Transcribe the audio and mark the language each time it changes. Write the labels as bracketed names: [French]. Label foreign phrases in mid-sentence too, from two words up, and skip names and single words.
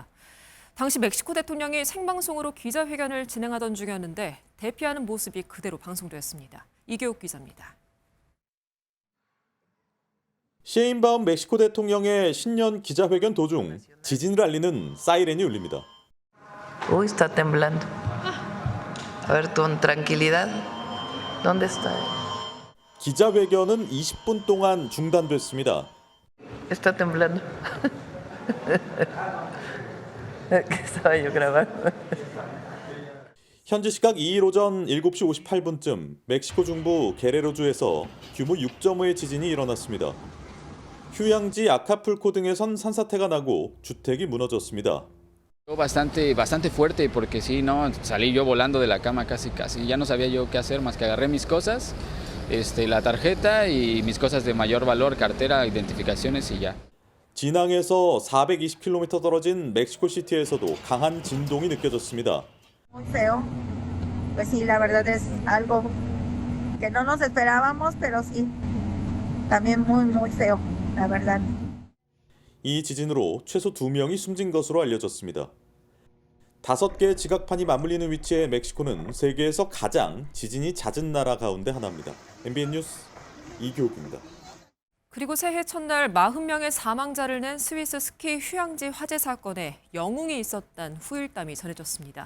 [Korean] 당시 멕시코 대통령이 생방송으로 기자회견을 진행하던 중이었는데 대피하는 모습이 그대로 방송됐습니다. 이교욱 기자입니다. 셰인바움 멕시코 대통령의 신년 기자회견 도중 지진을 알리는 사이렌이 울립니다. [Spanish] Uy, está temblando. A ver, con tranquilidad. ¿Dónde está? [Korean] 기자회견은 20분 동안 중단됐습니다. [Spanish] Está temblando. Estaba yo grabando. [Korean] 현지 시각 2일 오전 7시 58분쯤 멕시코 중부 게레로주에서 규모 6.5의 지진이 일어났습니다. 휴양지 아카풀코 등에선 산사태가 나고 주택이 무너졌습니다. [Spanish] Bastante fuerte porque sí, no, salí yo volando de la cama casi, ya no sabía yo qué hacer más que agarré mis cosas, la tarjeta y mis cosas de mayor valor, cartera, identificaciones y ya. [Korean] 진앙에서 420km 떨어진 멕시코시티에서도 강한 진동이 느껴졌습니다. [Spanish] Muy feo. Pues sí, la verdad es algo que no nos esperábamos, pero sí, también muy feo, la verdad. [Korean] 이 지진으로 최소 2명이 숨진 것으로 알려졌습니다. 5개의 지각판이 맞물리는 위치의 멕시코는 세계에서 가장 지진이 잦은 나라 가운데 하나입니다. MBN 뉴스 이교욱입니다. 그리고 새해 첫날 40명의 사망자를 낸 스위스 스키 휴양지 화재 사건에 영웅이 있었다는 후일담이 전해졌습니다.